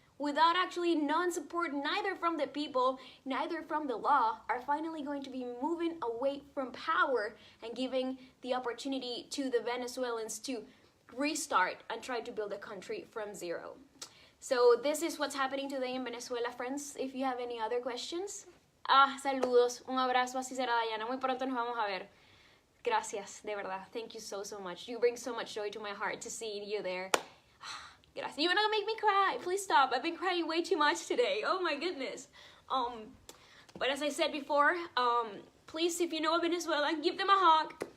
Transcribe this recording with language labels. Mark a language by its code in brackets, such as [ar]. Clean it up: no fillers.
[en] without actually non-support neither from the people, neither from the law, are finally going to be moving away from power and giving the opportunity to the Venezuelans to restart and try to build a country from zero. So this is what's happening today in Venezuela, friends. If you have any other questions. [es] Saludos, un abrazo, así será, Diana. Muy pronto nos vamos a ver. Gracias, de verdad. [en] Thank you so much. You bring so much joy to my heart to see you there. Gracias. You're not gonna make me cry. Please stop. I've been crying way too much today. Oh my goodness. But as I said before, please, if you know a Venezuelan, give them a hug.